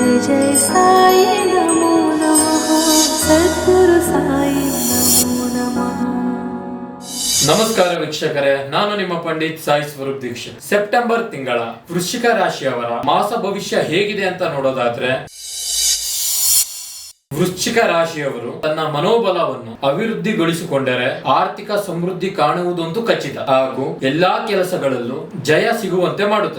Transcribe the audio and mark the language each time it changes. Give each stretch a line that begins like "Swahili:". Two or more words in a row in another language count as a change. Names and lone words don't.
Sanskrit: जय साई नमो नमः सद्गुरु साई नमो नमः।
Kannada: ನಮಸ್ಕಾರ ವೀಕ್ಷಕರೇ, ನಾನು ನಿಮ್ಮ ಪಂಡಿತ್ ಸಾಯಿ ಸ್ವರೂಪ್ ದೀಕ್ಷಿತ್. ಸೆಪ್ಟೆಂಬರ್ ತಿಂಗಳ ವೃಶ್ಚಿಕ ರಾಶಿಯವರ ಮಾಸ ಭವಿಷ್ಯ ಹೇಗಿದೆ ಅಂತ ನೋಡೋದಾದ್ರೆ, ವೃಶ್ಚಿಕ ರಾಶಿಯವರು ತನ್ನ ಮನೋಬಲವನ್ನು ಅಭಿವೃದ್ಧಿಗೊಳಿಸಿಕೊಂಡರೆ ಆರ್ಥಿಕ ಸಮೃದ್ಧಿ ಕಾಣುವುದಂತೂ ಖಚಿತ ಹಾಗೂ ಎಲ್ಲಾ ಕೆಲಸಗಳಲ್ಲೂ ಜಯ ಸಿಗುವಂತೆ ಮಾಡುತ್ತದೆ.